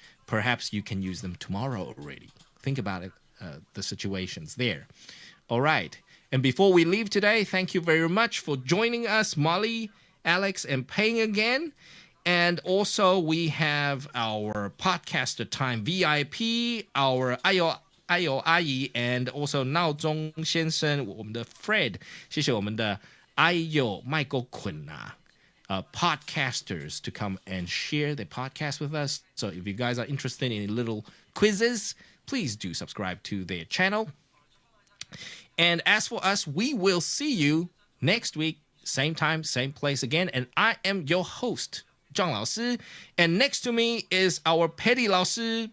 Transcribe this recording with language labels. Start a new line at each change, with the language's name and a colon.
English: Perhaps you can use them tomorrow already. Think about it, the situations there. All right. And before we leave today, thank you very much for joining us, Molly, Alex, and Peng again. And also we have our podcaster time VIP, our
Chinese: 还有阿姨
English: and also
Chinese: 闹钟先生，我们的 Fred， 谢谢我们的还有麦克坤啊。
English: Podcasters to come and share the podcast with us. So if you guys are interested in little quizzes, please do subscribe to their channel. And as for us, we will see you next week, same time, same place again. And I am your host, Zhang 老师.And next to me is our Petty 老师.